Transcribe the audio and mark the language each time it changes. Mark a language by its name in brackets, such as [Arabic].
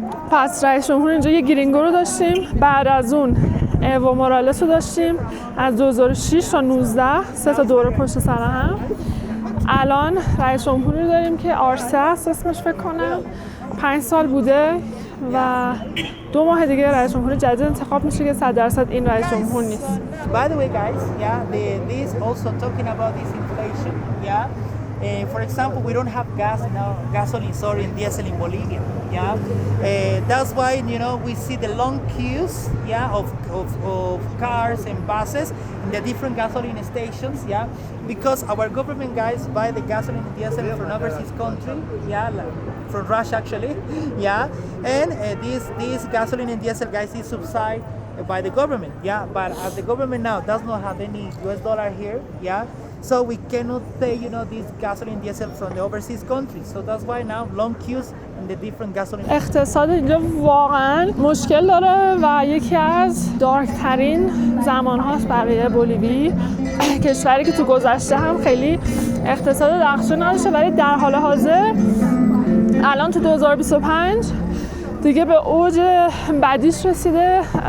[Persian] پس رئیس جمهور اینجا یه گرینگو رو داشتیم، بعد از اون ایو مورالس رو داشتیم از 2006 تا 19 3 تا دوره پشت سر هم. الان رئیس جمهوری رو داریم که آرسه است اسمش، فکر کنم 5 سال بوده و 2 ماه دیگه رئیس جمهور جدید انتخاب میشه که 100% این رئیس جمهور نیست. [English] By the way, guys, this also talking about this inflation, for example, we don't have gasoline, and diesel in Bolivia, that's why, we see the long queues, of cars and buses in the different gasoline stations, because our government, guys, buy the gasoline and diesel from overseas country, from Russia actually, and this gasoline and diesel, guys, is subsidized by the government, but as the government now does not have any US dollar here, so we cannot pay, this gasoline diesel from the overseas countries. So that's why now long queues in the different gasoline. [Persian] اقتصاد اینجا واقعا مشکل داره و یکی از دارکترین زمان هاست برای بولیوی، کشوری که تو گذشته هم خیلی اقتصاد درخشان نداشته، ولی در حال حاضر الان تو 2025 دیگه به اوج بعدیش رسیده.